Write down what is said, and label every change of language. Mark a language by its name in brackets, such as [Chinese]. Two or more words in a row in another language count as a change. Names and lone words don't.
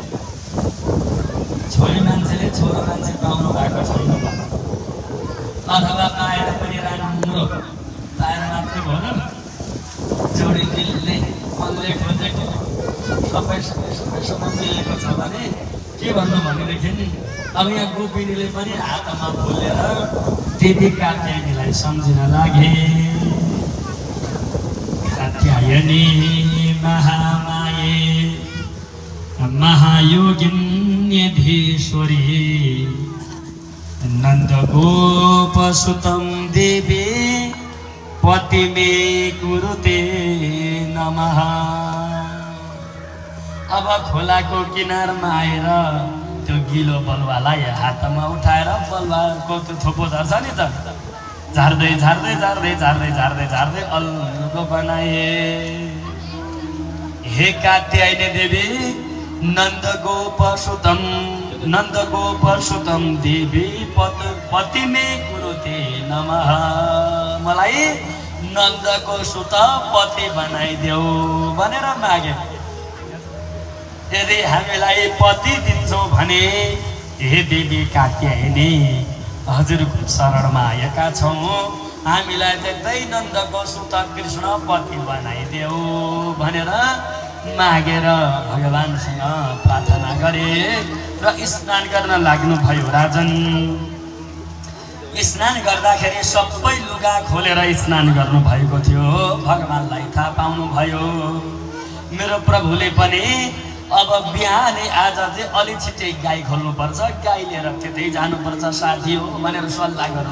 [Nepali] छोरी मान्छेले छोरो मान्छे पाउनु भएको छैन अथवा पाएर पनि राम्रो पाएर मात्रै भएन, जोडी दिलले मनले खोजेको सबैसँग मिलेको छ भने के भन्नु भनेदेखि अब यहाँ गोपिनीले पनि हातमा बोलेर देवी कात्यायनीलाई सम्झिन लागे। [Sanskrit] कात्यायनी महामाये महायोगिन्यधीश्वरी नन्दगोपसुतं देवी पति मे कुरुते नमः। [Nepali] अब खोलाको किनारमा आएर त्यो गिलो बलुवालाई हातमा उठाएर बलुवाको त्यो थोपो झर्छ नि त, झार्दै झार्दै झार्दै झार्दै झार्दै झार्दै अल्गो बनाए। [Sanskrit] हे कात्यायनी देवी नन्दगोपसुतं देवी पति मे कुरुते नमः। [Nepali] मलाई नन्दको सुत पति बनाइदेऊ भनेर मागे। यदि हामीलाई पति दिन्छौँ भने हे देवी कात्यायनी हजुरको शरणमा आएका छौँ, हामीलाई देख्दै नन्दको सुत कृष्ण पति बनाइदेऊ भनेर मागेर भगवानसँग प्रार्थना गरे र स्नान गर्न लाग्नुभयो। राजन स्नान गर्दाखेरि सबै लुगा खोलेर स्नान गर्नुभएको थियो। भगवानलाई थाहा पाउनुभयो मेरो प्रभुले पनि अब बिहानै आज चाहिँ अलि छिटै गाई खोल्नुपर्छ, गाई लिएर त्यतै जानुपर्छ साथी हो भनेर सल्लाह गर्नु।